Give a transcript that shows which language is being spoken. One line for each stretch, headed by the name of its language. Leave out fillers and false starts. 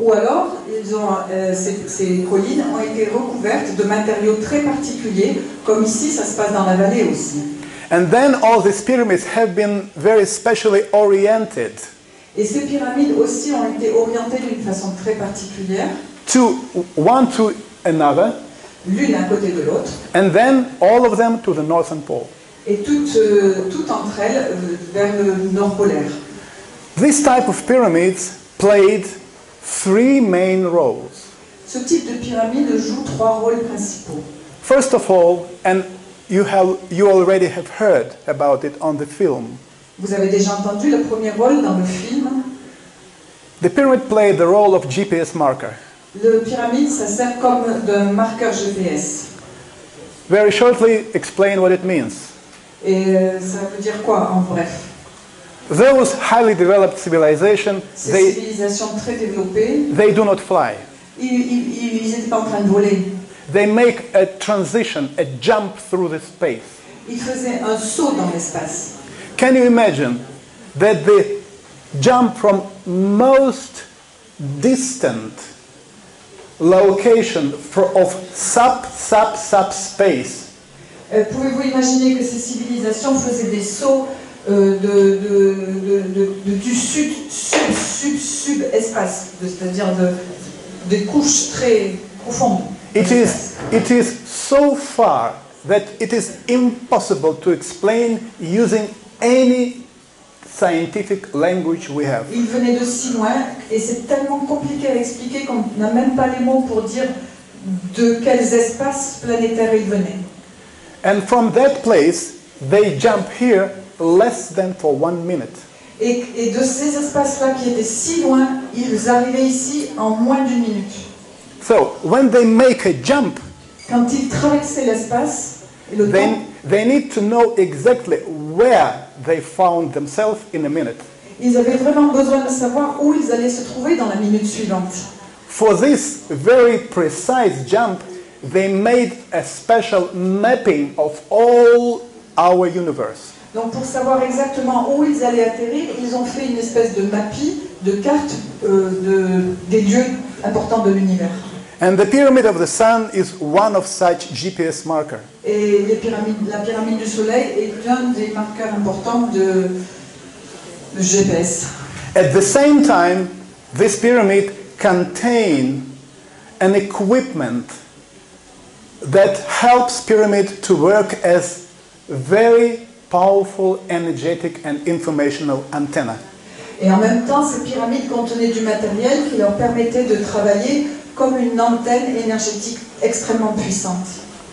French: Ou alors, ces collines ont été recouvertes de matériaux très particuliers, comme ici, ça se passe dans la vallée aussi.
English: And then all these pyramids have been very specially oriented
French: Et ces pyramides aussi ont été orientées d'une façon très particulière,
English: to one to another,
French: l'une à côté de l'autre,
English: and then all of them to the northern pole.
French: et toutes entre elles vers le nord polaire.
English: This type of pyramids played three main roles.
French: Ce type de pyramide joue trois rôles principaux.
English: First of all, and you already have heard about it on the film,
French: Vous avez déjà entendu le premier rôle dans le film.
English: the pyramid played the role of GPS marker.
French: Le pyramide, ça sert comme d'un marqueur GPS.
English: Very shortly explain what it means.
French: Et ça veut dire quoi en bref?
English: Those highly developed civilizations,
French: Ces civilisations très développées,
English: they do not fly.
French: ils n'étaient pas en train de voler.
English: They make a transition, a jump through the space.
French: Ils faisaient un saut dans l'espace.
English: Can you imagine that the jump from most distant location of subspace
French: Pouvez-vous imaginer que ces civilisations faisaient des sauts du sub-espace, c'est-à-dire des couches très profondes?
English: It is so far that it is impossible to explain using any scientific language we have.
French: Ils venaient de si loin et c'est tellement compliqué à expliquer qu'on n'a même pas les mots pour dire de quels espaces planétaires ils venaient.
English: And from that place, they jump here less than for 1 minute.
French: Et de ces espaces-là qui étaient si loin, ils arrivaient ici en moins d'une minute.
English: So when they make a jump,
French: Quand ils traversaient l'espace et le temps,
English: they need to know exactly where they found themselves in a minute.
French: ils avaient vraiment besoin de savoir où ils allaient se trouver dans la minute suivante.
English: For this very precise jump, they made a special mapping of all our universe.
French: Donc pour savoir exactement où ils allaient atterrir, ils ont fait une espèce de mapping, de carte des lieux importants de l'univers.
English: And the pyramid of the sun is one of such GPS marker.
French: Et la pyramide du soleil est un des marqueurs importants de GPS.
English: At the same time, this pyramid contains an equipment that helps pyramid to work as very powerful, energetic and informational antenna.
French: Et en même temps, ces pyramides contenaient du matériel qui leur permettait de travailler comme une antenne énergétique extrêmement puissante.